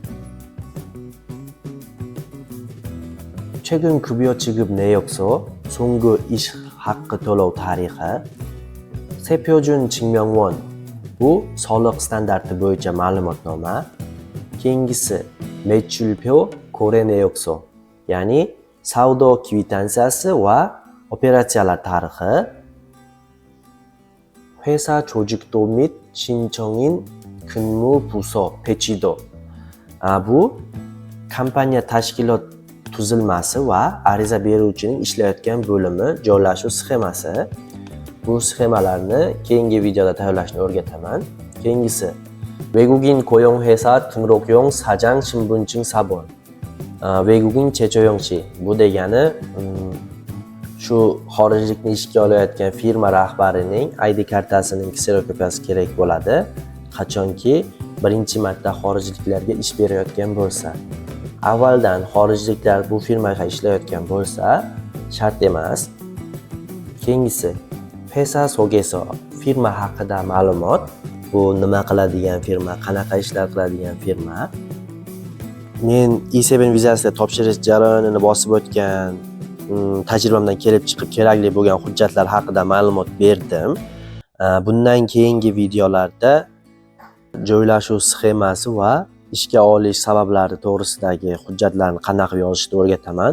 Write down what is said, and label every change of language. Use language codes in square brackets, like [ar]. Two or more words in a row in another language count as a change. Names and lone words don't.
[ko] 최근 급여 지급 내역서, 송구 [uz] ish haqqi to'lov tarixi. [ko] 세표준 증명원, [uz] bu soliq standarti bo'yicha ma'lumotnoma. Keyingisi [ko] 매출표 거래 내역서, [uz] ya'ni savdo kvitantsiyasi va operatsiyalar tarixi, [ko] 회사 조직도 및 신청인 근무 부서 배치도. [uz] Bu kompaniya tashkilot tuzilmasi va ariza beruvchining ishlayotgan bo'limi joylashuv sxemasi. Bu sxemalarni keyingi videoda tayyorlashni o'rgataman. Keyingisi [ko] 외국인 고용회사 등록용 사장 신분증 사본. 외국인 최초용시. [uz] Bu degani shu xorijlikni ishga olayotgan firma rahbarining ID kartasining kserokopiyasi kerak bo'ladi. Qachonki birinchi marta xorijliklarga ish berayotgan bo'lsa. Avvaldan xorijliklar bu firmaga ishlayotgan bo'lsa, shart emas. Keyingisi [ko] 회사 속에서 [uz] firma haqida ma'lumot. Bu nima qiladigan firma, qanaqa ishlar qiladigan firma. Men E7 vizasida topshirish jarayonini bosib o'tgan tajribamdan kelib chiqib kerakli bo'lgan hujjatlar haqida ma'lumot berdim. Bundan keyingi videolarda joylashuv sxemasi va ishga olish sabablari to'g'risidagi hujjatlarni qanaqa yozishni o'rgataman.